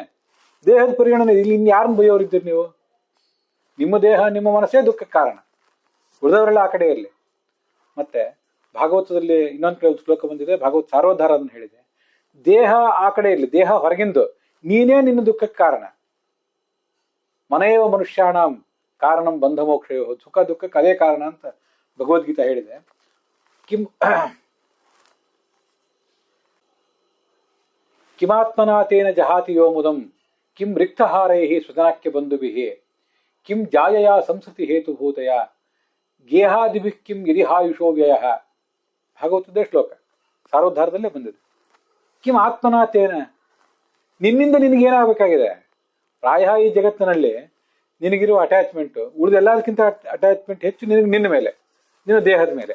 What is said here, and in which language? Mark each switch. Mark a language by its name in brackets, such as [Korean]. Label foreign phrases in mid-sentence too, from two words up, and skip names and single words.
[Kannada] ದೇಹದ ಪರಿಗಣನೆ ಇಲ್ಲಿ ಇನ್ನು ಯಾರನ್ನ ಬೈಯೋರಿದ್ದೀರಿ ನೀವು? ನಿಮ್ಮ ದೇಹ ನಿಮ್ಮ ಮನಸ್ಸೇ ದುಃಖಕ್ಕೆ ಕಾರಣ, ಉಳಿದವರೆಲ್ಲ ಆ ಕಡೆ ಇರಲಿ. ಮತ್ತೆ ಭಾಗವತದಲ್ಲಿ ಇನ್ನೊಂದು ಕೆಲವು ಶ್ಲೋಕ ಬಂದಿದೆ, ಭಾಗವತ ಸಾರೋದ್ಧಾರ ಅದನ್ನು ಹೇಳಿದೆ. ದೇಹ ಆ ಕಡೆ ಇರಲಿ, ದೇಹ ಹೊರಗಿಂದು, ನೀನೇ ನಿನ್ನ ದುಃಖಕ್ಕೆ ಕಾರಣ. [Sanskrit] ಮನೆಯವ ಮನುಷ್ಯಾಣಂ ಕಾರಣಂ ಬಂಧ ಮೋಕ್ಷಯೋ, [Kannada] ಸುಖ ದುಃಖಕ್ಕೆ ಅದೇ ಕಾರಣ ಅಂತ ಭಗವದ್ಗೀತಾ ಹೇಳಿದೆ. [Sanskrit] ಕಿಮಾತ್ಮನಾಥೇನ ಜಹಾತಿ ಯೋ ಮುದಂ ಕಿಂ ರಿಕ್ತಹಾರೈ ಸ್ವಜನಾಕ್ಯ ಬಂಧುಭಿ ಕಿಂ ಜಾಯಯ ಸಂಸ್ಕೃತಿ ಹೇತುಭೂತಯ ಗೇಹಾದಿಭಿ ಕಿಂ ಯದಿಹಾಯುಷೋ ವ್ಯಯ. [Kannada] ಭಾಗವತದ ಶ್ಲೋಕ ಸಾರೋದ್ಧಾರದಲ್ಲೇ ಬಂದಿದೆ. [Sanskrit] ಕಿಂ ಆತ್ಮನಾಥೇನ, [Kannada] ನಿನ್ನಿಂದ ನಿನಗೇನಾಗಬೇಕಾಗಿದೆ? ಪ್ರಾಯ ಈ ಜಗತ್ತಿನಲ್ಲಿ ನಿನಗಿರುವ ಅಟ್ಯಾಚ್ಮೆಂಟ್ ಉಳಿದೆಲ್ಲದಕ್ಕಿಂತ ಅಟ್ಯಾಚ್ಮೆಂಟ್ ಹೆಚ್ಚು ನಿನ್ನ ಮೇಲೆ, ನಿನ್ನ ದೇಹದ ಮೇಲೆ.